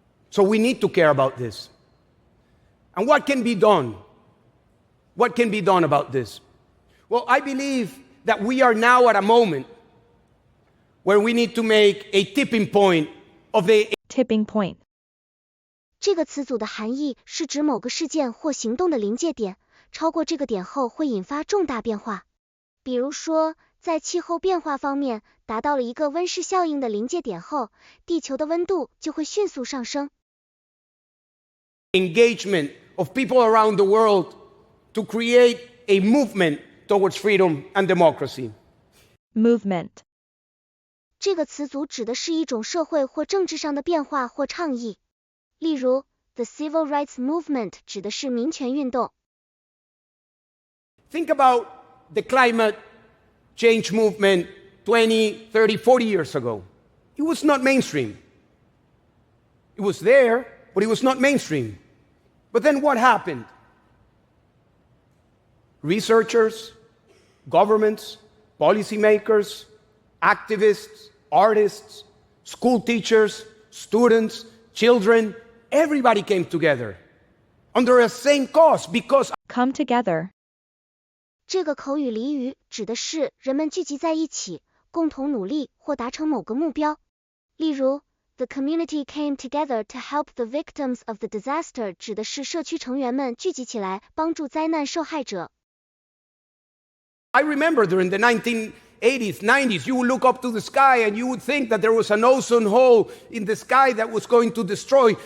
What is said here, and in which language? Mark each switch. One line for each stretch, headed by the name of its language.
English: So we need to care about this. And what can be done? What can be done about this? Well, I believe that we are now at a moment where we need to make a tipping point of the... Tipping point.
Chinese: 这个词组的含义是指某个事件或行动的临界点，超过这个点后会引发重大变化。比如说，在气候变化方面达到了一个温室效应的临界点后，地球的温度就会迅速上升。
English: Engagement of people around the world to create a movement towards freedom and democracy. Movement.
Chinese: 这个词组指的是一种社会或政治上的变化或倡议。例如 ，
English: the civil rights movement
Chinese: 指的是民权运动。
English: Think about the climate change movement 20, 30, 40 years ago. It was not mainstream. It was there, but it was not mainstream. But then what happened? Researchers, governments, policymakers, activists, artists, school teachers, students, children, everybody came together under a same cause because... Come together.
Chinese: 这个口语俚语指的是人们聚集在一起，共同努力或达成某个目标。例如
English: The community came together to help the victims of the disaster
Chinese: 指的是社区成员们聚集起来帮助灾难受害者。
English: I remember during the 1980s, 90s, you would look up to the sky and you would think that there was an ozone hole in the sky that was going to destroy.